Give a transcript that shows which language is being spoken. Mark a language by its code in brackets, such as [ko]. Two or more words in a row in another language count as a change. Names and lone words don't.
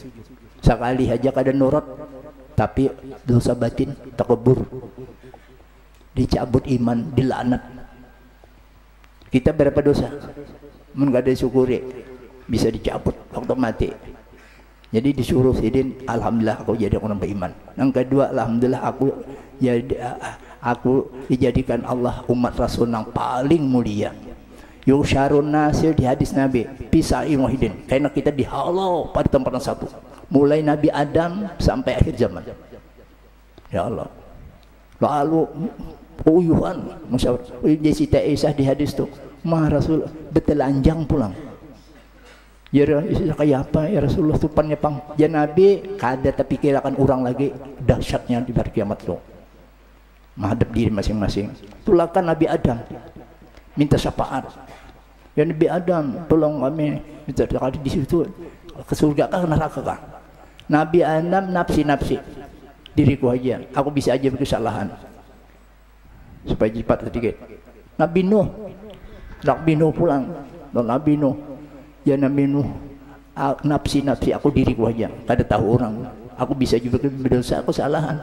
[bjn] Sekali aja kada nurut, tapi dosa batin takabur. [id] Dicabut iman, dilaknat. Kita berapa dosa? [bjn] Mun kada syukuri bisa dicabut waktu mati. Jadi disuruh sidin, [id] alhamdulillah aku jadi orang beriman. Yang kedua, alhamdulillah aku dijadikan Allah umat Rasul yang paling mulia. [ar] Yusyarun nasir [id] di hadis Nabi pisai muhidin, karena kita dihalau pada tempat yang satu, mulai Nabi Adam sampai akhir zaman. [bjn] Ya Allah. Lalu uyuhan masyaallah Siti Aisyah di hadis tu, mah Rasul betelanjang pulang. Ya kayak apa ya Rasulullah tupannya pang. Ya Nabi kada terpikirkan orang lagi dahsyatnya di hari kiamat tu. [id] Menghadap diri masing-masing. [bjn] Tulakan Nabi Adam minta syafaat. [id] Ya Nabi Adam, tolong kami. Minta di situ ke surga kah, ke neraka kah? Nabi Adam nafsi-nafsi. [bjn] Diriku aja, aku bisa aja berkesalahan. Supaya cepat sedikit. Nabi Nuh pulang. [id] Nabi Nuh, ya Nabi Nuh, [bjn] nafsi-nafsi aku diriku aja. Kada tahu orang. [id] Aku bisa juga berdosa, aku kesalahan.